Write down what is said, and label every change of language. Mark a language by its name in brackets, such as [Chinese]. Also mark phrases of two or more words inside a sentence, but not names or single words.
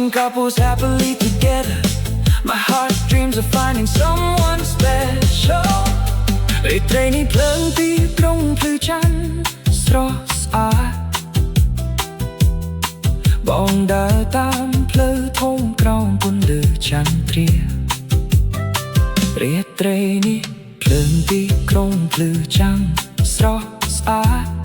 [English] couples happily together My heart dreams of finding someone special [Khmer] រាត្រីនេះភ្លើងទីក្រុងភ្លឺច័ន្ទស្រស់ស្អាត បងដើរតាមផ្លូវធំក្រោមពន្លឺចន្ទ្រារាត្រីនេះភ្លើងទីក្រុងភ្លឺច័ន្ទស្រស់ស្អាត